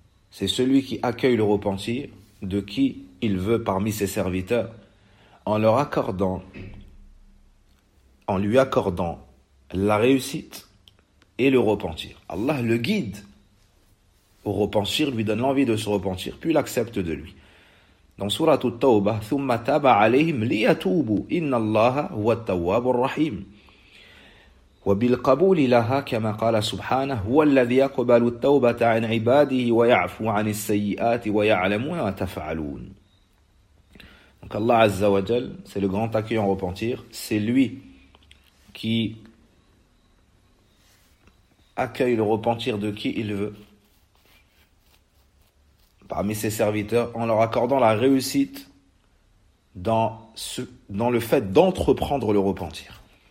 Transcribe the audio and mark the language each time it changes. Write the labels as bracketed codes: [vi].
[fr] C'est celui qui accueille le repentir de qui il veut parmi ses serviteurs en lui accordant la réussite et le repentir. Allah le guide au repentir, lui donne l'envie de se repentir, puis l'accepte de lui. Dans sourate At-Tawbah, [ar] ثم تاب عليهم ليتوبوا إن الله هو التواب الرحيم وبالقبول لها كما قال سبحانه هو الذي يقبل التوبة عن عباده ويعفو عن السيئات ويعلم ما تفعلون. [fr] Donc Allah Azza wa Jal, c'est le grand accueillant au repentir, c'est lui qui accueille le repentir de qui il veut parmi ses serviteurs, en leur accordant la réussite dans le fait d'entreprendre le repentir.